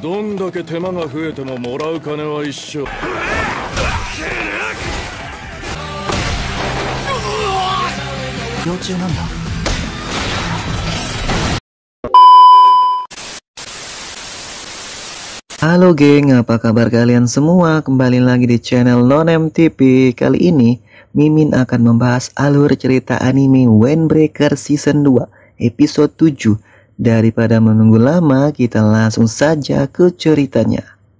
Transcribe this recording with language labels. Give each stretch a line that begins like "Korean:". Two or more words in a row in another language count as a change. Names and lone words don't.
Japanese: どんだけ手間が増えてももらう金は一緒。幼虫なんだ。
Indonesian: Halo geng, apa kabar kalian semua? Kembali lagi di channel NonMTV. Kali ini Mimin akan membahas alur cerita anime Windbreaker Season 2 episode 7. Daripada menunggu lama, kita langsung saja ke ceritanya.